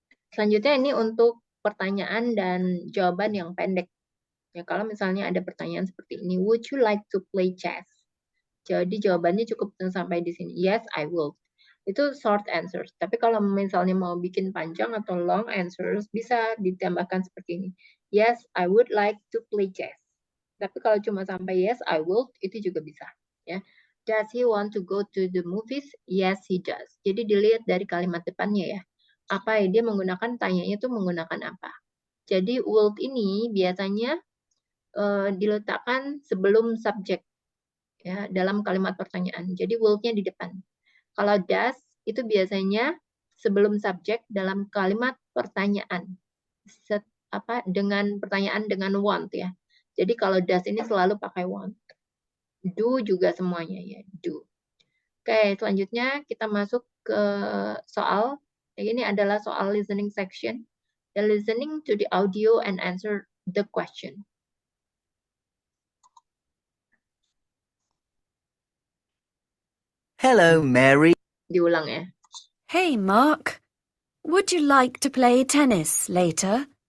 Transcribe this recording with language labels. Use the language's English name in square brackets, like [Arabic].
[Indonesian] Selanjutnya ini untuk pertanyaan dan jawaban yang pendek. Ya, kalau misalnya ada pertanyaan seperti ini, [English] would you like to play chess? [Indonesian] Jadi jawabannya cukup sampai di sini. [English] Yes, I will. [Indonesian] Itu [English] short answers. [Indonesian] Tapi kalau misalnya mau bikin panjang atau [English] long answers, [Indonesian] bisa ditambahkan seperti ini. [English] Yes, I would like to play chess. [Indonesian] Tapi kalau cuma sampai [English] yes, I will, [Indonesian] itu juga bisa. Ya. [English] Does he want to go to the movies? Yes, he does. [Indonesian] Jadi dilihat dari kalimat depannya ya. Apa ya, dia menggunakan, tanyanya itu menggunakan apa. Jadi would ini biasanya diletakkan sebelum subjek ya, dalam kalimat pertanyaan. Jadi would-nya di depan. Kalau does itu biasanya sebelum subjek dalam kalimat pertanyaan. Dengan pertanyaan dengan want ya. Jadi kalau does ini selalu pakai want. Do juga semuanya ya, do. Oke, selanjutnya kita masuk ke soal. Ini adalah soal listening section. [English] The listening to the audio and answer the question. Hello, Mary. [Indonesian] Diulang ya. [English] Hey, Mark. Would you like to play tennis later?